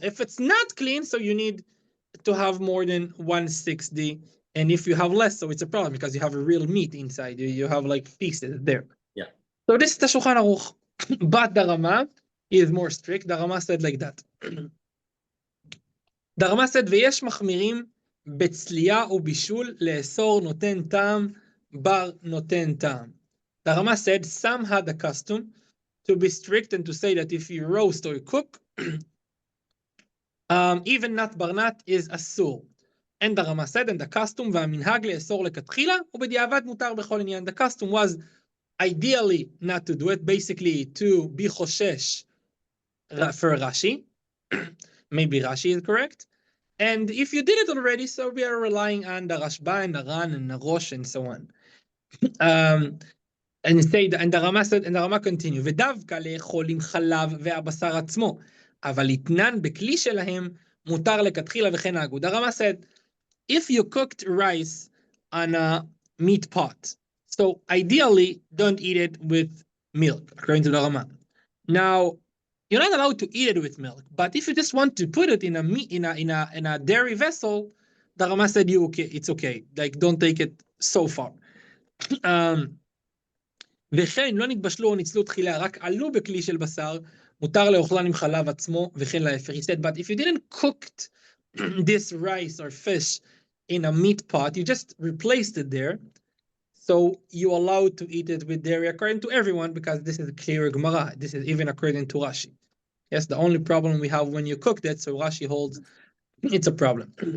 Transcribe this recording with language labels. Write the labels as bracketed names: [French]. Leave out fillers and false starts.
[English] If it's not clean, so you need to have more than 160. And if you have less, so it's a problem because you have a real meat inside. You have like pieces there. Yeah. So this is the Shulchan Aruch. But the Rama is more strict. The Rama said like that. The Rama said, [Hebrew] ויש מחמירים בצלייה ובישול לאסור נותן טעם בר נותן טעם. [English] The Rama said some had the custom to be strict and to say that if you roast or you cook, even nat barnat is asur. And the Rama said, and the custom [Hebrew] והמנהג לאסור לכתחילה, ובדיעבד מותר בכל עניין. [English] The custom was ideally not to do it, basically to be חושש for Rashi. Maybe Rashi is correct. And if you did it already, so we are relying on the Rashba and the Ran and the Rosh and so on. And the Rama said, and the Rama continue, [Hebrew] ודווקא לאכול עם חלב והבשר עצמו, אבל יתנן בכלי שלהם מותר לכתחילה וכן נהגו. [English] The Rama said, if you cooked rice on a meat pot, so ideally don't eat it with milk, according to the Rama. Now, you're not allowed to eat it with milk, but if you just want to put it in a dairy vessel, the Rama said it's okay. Like don't take it so far. [Hebrew] וכן לא נתבשלו או ניצלו תחילה, רק עלו בכלי של בשר, מותר לאוכלן עם חלב עצמו, וכן להפך. [English] He said, but if you didn't cook this rice or fish in a meat pot, you just replaced it there, so you're allowed to eat it with dairy according to everyone, because this is clear Gemara. This is even according to Rashi. Yes, the only problem we have when you cooked it, so Rashi holds it's a problem.